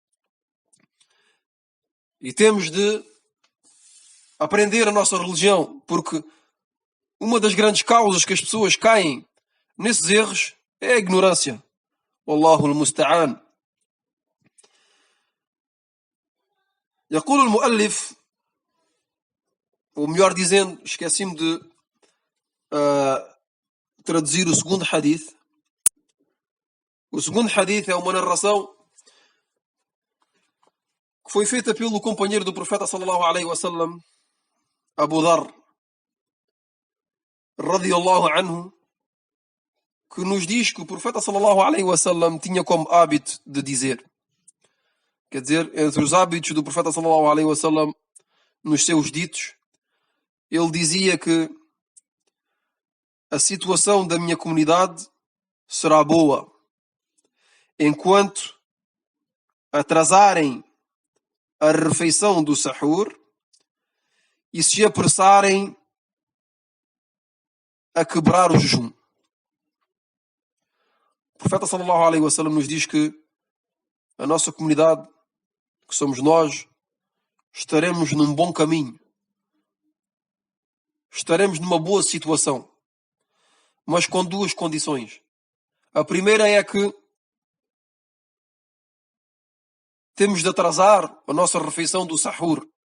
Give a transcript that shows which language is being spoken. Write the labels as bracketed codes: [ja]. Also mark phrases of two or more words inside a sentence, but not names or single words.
[pt] E temos de aprender a nossa religião, porque uma das grandes causas que as pessoas caem nesses erros é a ignorância. [ar] والله المستعان. يقول المؤلف, [pt] ou melhor dizendo, esqueci-me de traduzir o segundo hadith. O segundo hadith é uma narração que foi feita pelo companheiro do profeta [ar] صلى الله عليه وسلم, [pt] Abu Dharr [ar] رضي الله عنه, [pt] que nos diz que o profeta [ar] صلى الله عليه وسلم [pt] tinha como hábito de dizer, quer dizer, entre os hábitos do profeta [ar] صلى الله عليه وسلم, [pt] nos seus ditos, ele dizia que a situação da minha comunidade será boa enquanto atrasarem a refeição do sahur e se apressarem a quebrar o jejum. O profeta [ar] صلى الله عليه وسلم [pt] nos diz que a nossa comunidade, que somos nós, estaremos num bom caminho. Estaremos numa boa situação. Mas com duas condições. A primeira é que temos de atrasar a nossa refeição do sahur.